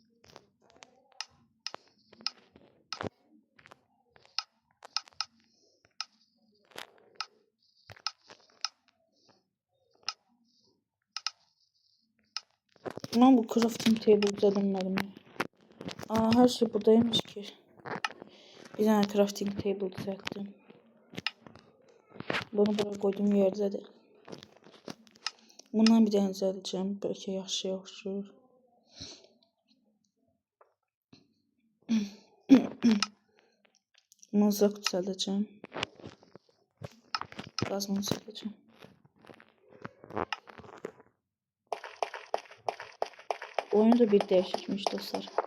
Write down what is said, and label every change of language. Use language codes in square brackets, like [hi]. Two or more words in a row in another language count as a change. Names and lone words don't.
[tr] Ben bu [en] crafting table [tr] düzeltemedim. Aa, her şey buradaymış ki. Bir tane [en] crafting table [tr] düzelttim. Bunu buraya koyduğum yerde de. Bundan bir tane düzelteceğim. [az] Belki yaxşı yaxşı. Mızrak düzəldəcəm. Qazma düzəldəcəm. [tr] Oyun da bir değişikmiş dostlar.